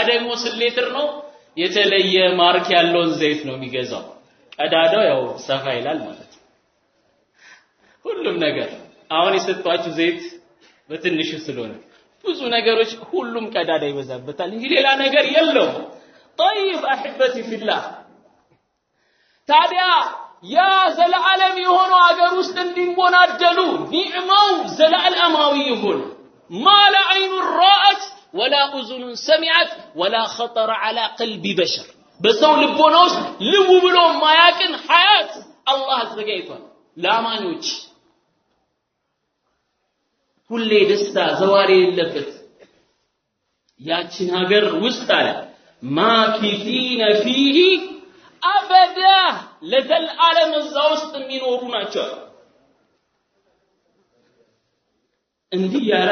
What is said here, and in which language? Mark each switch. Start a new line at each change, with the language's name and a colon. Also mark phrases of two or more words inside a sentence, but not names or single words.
Amharic: ደግሞ 3 ሊትር ነው የተለየ ማርክ ያለውን ዘይት ነው የሚገዛው ቀዳዳው ያው ሰፋ ይላል ማለት ሁሉም ነገር አሁን የሰጣችሁ ዘይት በትንሹ ስለሆነ ብዙ ነገሮች ሁሉም ቀዳዳ ይበዛበታል እንጂ ሌላ ነገር የለው
Arabic: طيب احبتي في الله
Amharic: ታዲያ ያ ዘላለም የሆነው አገር ውስጥ እንዲሞናደሉ ኒዕማው ዘላለማዊ ይሁን
Arabic: ما لا عين رأت ولا اذن سمعت ولا خطر على قلب بشر
Amharic: በሰው ልቦና ውስጥ ልው ብሎ ማያቅን ሐያት አላህ አዘጋጅቷል ለአማኞች ሁሌ ደስታ ዘዋሪ የለበት ያችን ሀገር ውስጥ አለ
Arabic: ماكثين فيه أبدا
Amharic: ለዘላለም እዛ ውስጥ የሚኖሩ ናቸው እንዲህ ያለ